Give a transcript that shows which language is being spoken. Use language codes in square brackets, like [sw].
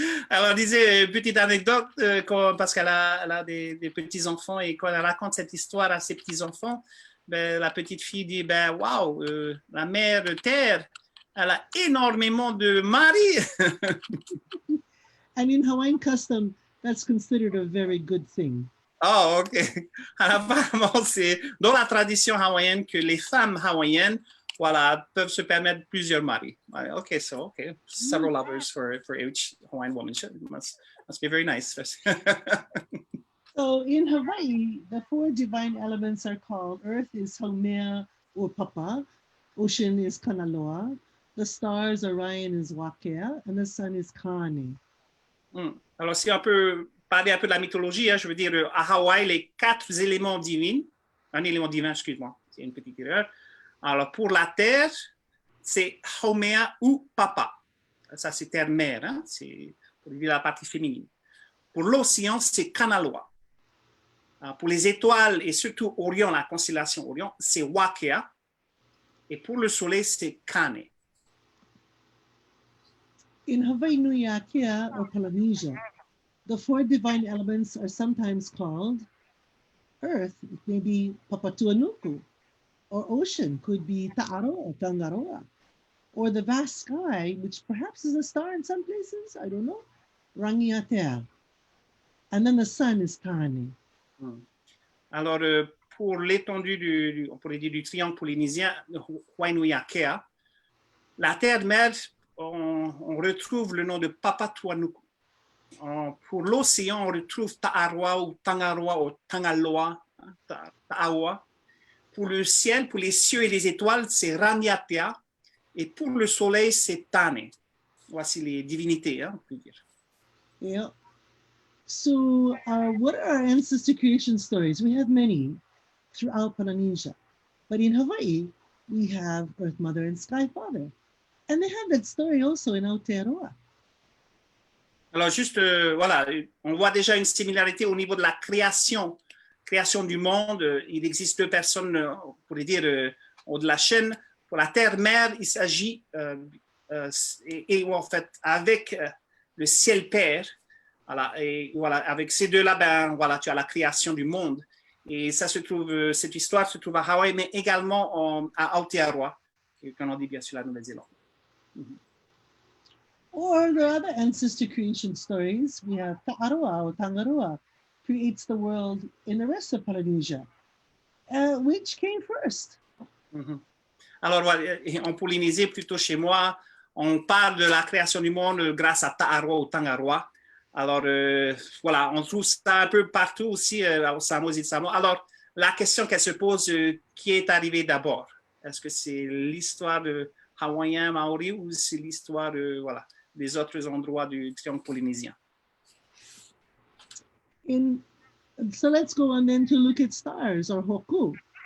[fr] Alors, disait petite anecdote, parce qu'elle a des petits-enfants et quand elle raconte cette histoire à ses petits-enfants, ben, la petite fille dit, ben, waouh, la mère Terre, elle a énormément de maris. [en] And in Hawaiian custom, that's considered a very good thing. Oh, OK. [fr] Apparemment, c'est dans la tradition hawaïenne que les femmes hawaïennes, voilà, peuvent se permettre plusieurs maris. [en] OK, so, OK. Several lovers for each Hawaiian woman. Must be very nice. So in Hawaii, the 4 divine elements are called, Earth is Haumea or Papa, ocean is Kanaloa, the stars, Orion is Wakea, and the sun is Kane. [fr] Alors, si on peut parler un peu de la mythologie, hein, je veux dire, à Hawaï, les 4 éléments divins, un élément divin, excuse-moi, c'est une petite erreur. Alors, pour la terre, c'est Haumea ou Papa. Ça, c'est terre-mère, hein, c'est pour dire la partie féminine. Pour l'océan, c'est Kanaloa. Pour les étoiles et surtout Orion, la constellation Orion, c'est Wakea. Et pour le soleil, c'est Kane. [en] In Hawaiʻinuiākea or Polynesia, the 4 divine elements are sometimes called Earth, it may be Papatuanuku, or ocean could be Ta'aroa or Tangaroa, or the vast sky, which perhaps is a star in some places, I don't know, Rangiatea. And then the sun is Kane. [fr] Alors, pour l'étendue on pourrait dire du triangle polynésien, Hawaiʻinuiākea, la terre-mère, on retrouve le nom de Papatuanuku. Pour l'océan, on retrouve Ta'aroa ou Tangaroa ou Tangaloa, Ta'aoa. Pour le ciel, pour les cieux et les étoiles, c'est Rangiatea. Et pour le soleil, c'est Tane. Voici les divinités, hein, on peut dire. [en] Yeah. So what are our ancestor creation stories? We have many throughout Polynesia. But in Hawaii, we have Earth Mother and Sky Father. And they have that story also in Aotearoa. [fr] Alors juste, voilà, on voit déjà une similarité au niveau de la création du monde. Il existe 2 personnes, on pourrait dire, de la chaîne. Pour la terre-mère, il s'agit, et en fait, avec le ciel-père, voilà, et voilà, avec ces 2-là, ben, voilà, tu as la création du monde. Et ça se trouve, cette histoire se trouve à Hawaï, mais également à Aotearoa, qu'on dit bien sûr la Nouvelle-Zélande. [en] Or there are other ancestor creation stories. We have Ta'aroa or Tangaroa creates the world in the rest of Polynesia. Which came first? [fr] Alors, en Polynésie, plutôt chez moi, on parle de la création du monde grâce à Ta'aroa ou Tangaroa. Alors, voilà, on trouve ça un peu partout aussi au Samoa et Samoa. Alors, la question qu'elle se pose, qui est arrivé d'abord? Est-ce que c'est l'histoire de Hawaïen, Maori ou c'est l'histoire voilà, des autres endroits du triangle polynésien? [en] So let's go on then to look at stars or hoku.